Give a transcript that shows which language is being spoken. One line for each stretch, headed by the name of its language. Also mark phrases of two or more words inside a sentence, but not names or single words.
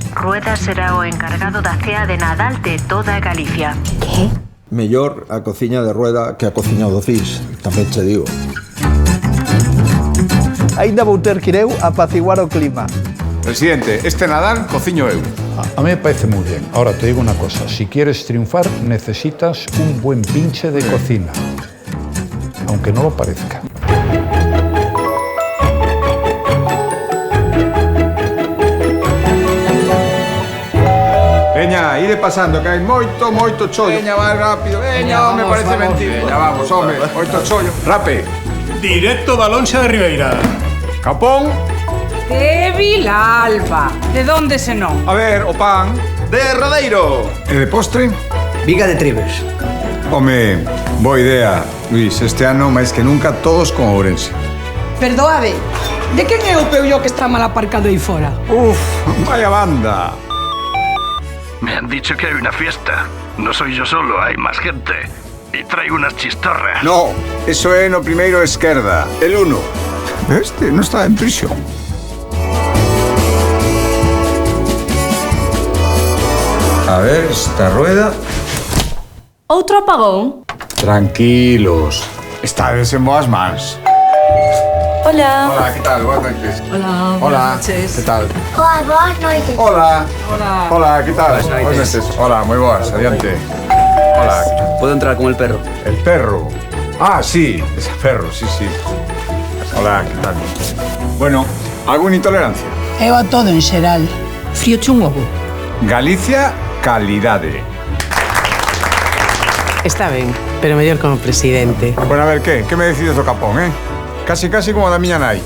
Galician: Rueda será o encargado da cea de Nadal de toda Galicia. Que? Mellor a cociña de Rueda que a cociña do CIS, tamén che digo. Ainda vou ter que ir eu a apaciguar o clima. Presidente, este Nadal cociño eu.
Spanish: A mí me parece muy bien. Ahora te digo una cosa, si quieres triunfar necesitas un buen pinche de cocina, aunque no lo parezca.
Galician: Veña, ide pasando, que hai moito chollo. Veña, vai rápido. Veña,
Spanish: me parece mentira.
Galician: Veña, vamos, home, moito chollo. Rape. Directo da Lonxa de Ribeira. Capón. De Vilalba. De donde se non? A ver, o pan. De Rodeiro. E de postre? Viga de Tribes. Home, boa idea, Luis. Este ano, máis que nunca, todos con Ourense. Perdoade, de quen é o peullo que está mal aparcado aí fora?
Spanish: Uf, vaya banda. Me han dicho que hay una fiesta. No soy yo solo, hay más gente. Y traigo unas chistorras. No,
Galician: eso é no primeiro esquerda,
Spanish: el 1. Este no está en prisión. A ver, esta rueda...
Galician: Outro apagón? Tranquilos, estades en boas mans.
Spanish: Hola. Hola, ¿qué tal? Buenas noches. Hola, Hola, noches. ¿qué tal?
Galician: Hola, boas noites.
Spanish: Hola. Hola, ¿qué tal? Buenas noches. Hola, muy buenas, adiante. Hola. ¿Puedo entrar con el perro? El perro. Ah, sí, ese perro, sí. Hola, ¿qué tal? Bueno, ¿alguna intolerancia?
Galician: Eu a todo en xeral. Frío chungo. Galicia, calidade. Está ben, pero mellor como presidente.
Spanish: Bueno, a ver, ¿qué me decides
Galician: do Capón, Casi como da miña nai.